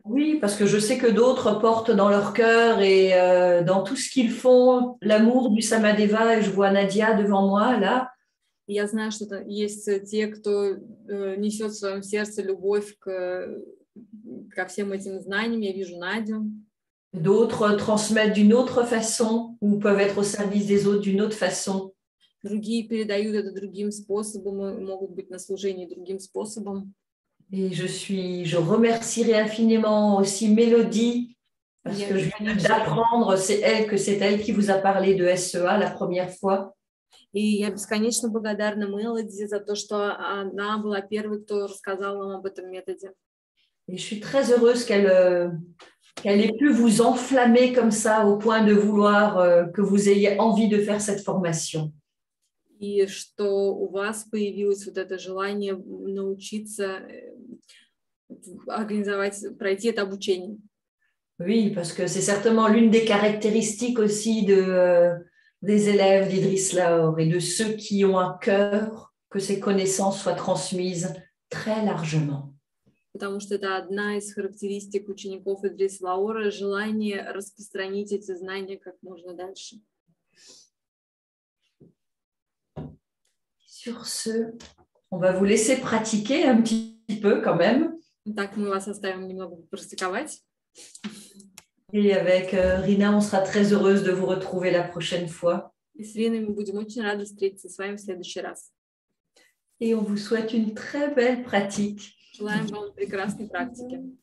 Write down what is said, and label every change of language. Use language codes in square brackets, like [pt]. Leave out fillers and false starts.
[fr] Oui, parce que je sais que d'autres portent dans leur cœur et dans tout ce qu'ils font l'amour du Samadeva, et je vois Nadia devant moi là. [ru] Я знаю, что есть те, кто несет в своем сердце любовь ко всем этим знаниям. Я вижу Надю. [fr] D'autres transmettent d'une autre façon ou peuvent être au service des autres d'une autre façon. [ru] Другие передают это другим способом, могут быть на служении другим способом. [fr] Et je remercierai infiniment aussi Mélodie parce que je viens d'apprendre, c'est elle qui vous a parlé de SEA la première fois. [ru] И я бесконечно благодарна Мелоди за то, что она была первой, кто рассказал нам об этом методе. [fr] Et je suis très heureuse qu'elle qu'elle ait pu vous enflammer comme ça au point de vouloir que vous ayez envie de faire cette formation. [ru] И что у вас появилось вот это желание научиться организовать, пройти это обучение. [fr] Oui, parce que c'est certainement l'une des caractéristiques aussi des élèves d'Idriss Laor et de ceux qui ont à cœur que ces connaissances soient transmises très largement. [ru] Потому что это одна из характеристик учеников Идрис Лаора, желание распространить эти знания как можно дальше. [fr] Sur ce, on va vous laisser pratiquer un petit peu quand même. [ru] Так, мы вас оставим немного практиковать. [fr] Et avec Rina, on sera très heureuse de vous retrouver la prochaine fois. [ru] И с Риной мы будем очень рады встретиться с вами в следующий раз. [fr] Et on vous souhaite une très belle pratique. [ru] Желаем вам прекрасной практики.